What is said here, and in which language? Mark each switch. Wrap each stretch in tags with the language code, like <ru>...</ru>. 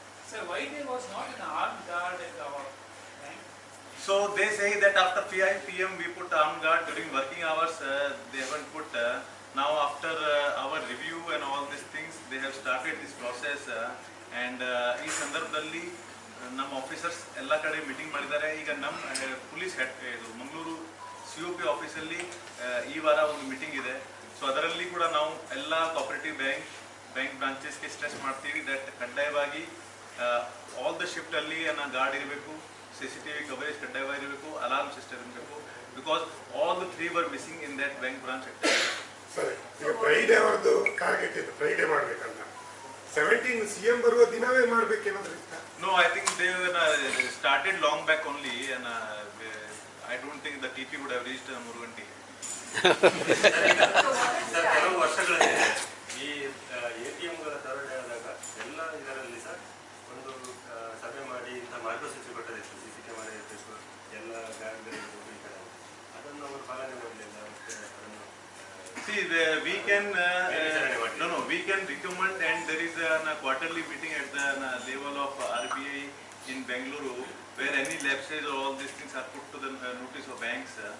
<en>So why there was not an armed guard at our bank? So they say that after 5 p.m. we put armed guard during working hours. They haven't put. Now after our review and all these things, they have started this process.</en> <kn>And ಈ ಸಂದರ್ಭದಲ್ಲಿ ನಮ್ಮ officers ಎಲ್ಲ ಕಡೆ meeting ಮಾಡಿದ್ದಾರೆ. ಈಗ ನಮ್ಮ police head ಇದು Mangaluru COP ಆಫೀಸಲ್ಲಿ ಈ ವಾರ ಒಂದು ಮೀಟಿಂಗ್ ಇದೆ. ಸೊ ಅದರಲ್ಲಿ ಕೂಡ ನಾವು ಎಲ್ಲ ಕೋಆಪರೇಟಿವ್ ಬ್ಯಾಂಕ್ ಬ್ರಾಂಚಸ್ಗೆ ಸ್ಟ್ರೆಸ್ ಮಾಡ್ತೀವಿ ದಟ್ ಕಡ್ಡಾಯವಾಗಿ ಆಲ್ ದ ಶಿಫ್ಟಲ್ಲಿ ಗಾರ್ಡ್ ಇರಬೇಕು, CCTV ಕವರೇಜ್ ಕಡ್ಡಾಯವಾಗಿರಬೇಕು, ಅಲಾರ್ಮ್ ಸಿಸ್ಟಮ್ ಇರಬೇಕು.</kn> <en>Because all the 3 were missing in that bank branch.</en> <kn>ಸರಿ, ಈಗ ಫ್ರೈಡೆ ಅವರದ್ದು ಟಾರ್ಗೆಟ್ ಇದೆ, ಫ್ರೈಡೆ ಮಾಡ್ಬೇಕಂತ. 17 CM ಬರುವ ದಿನವೇ ಮಾಡ್ಬೇಕೇನಾದ್ರೂ ಇತ್ತ?</kn> <en>No, I think they started long back only, and I don't think the TP would have reached Muruganti.</en> <kn>Sir, ಕೆಲವು ವರ್ಷಗಳಲ್ಲಿ ಈ ATMಗಳ ದರೋಡೆ ಆದಾಗ ಎಲ್ಲ ಇದರಲ್ಲಿ ಸರ್ ಒಂದು ಸಭೆ ಮಾಡಿ ಇಂಥ ಮಾರ್ಗಸೂಚಿ ಕೊಟ್ಟದಿತ್ತು, CC ಕ್ಯಾಮರಾ ಇರಬೇಕು, ಎಲ್ಲ ಬ್ಯಾಂಕ್ಗಳಿಗೂ ಈ ಕಡೆ ಅದನ್ನು ಅವರು ಪಾಲನೆ ಮಾಡಲಿಲ್ಲ. ಮತ್ತೆ ಅದನ್ನು</kn> <en>See, we can we can recommend, and there is a quarterly meeting at the level of RBI in Bengaluru where any lapses or all these things are put to the notice of banks.</en>